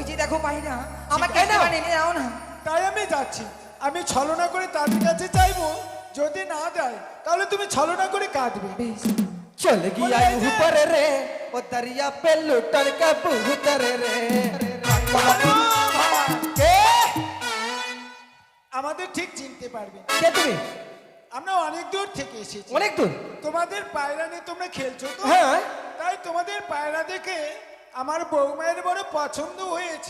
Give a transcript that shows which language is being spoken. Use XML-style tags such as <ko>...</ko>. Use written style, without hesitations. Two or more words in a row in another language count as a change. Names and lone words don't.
<bn>গো পায়রা আমাকে আছে। একটু নিয়ে যাও না। তাই আমি যাচ্ছি, আমি ছলনা করে তাদের কাছে চাইবো, যদি না দেয় তাহলে তুমি ছলনা করে কাঁদবে।</bn> <hi>चल गया बोले जे। ऊपर रे ओ दरिया पे लुटन का कबूतर रे</hi> <bn>আরে ভাই, কে আমাদের ঠিক চিনতে পারবে, কে তুমি আমরা অনেক দূর থেকে এসেছি। অনেক দূর তোমাদের পায়রা নিয়ে তোমরা খেলছো তো, হ্যাঁ তাই তোমাদের পায়রা দেখে আমার বৌমায়ের বড় পছন্দ হয়েছে।</bn>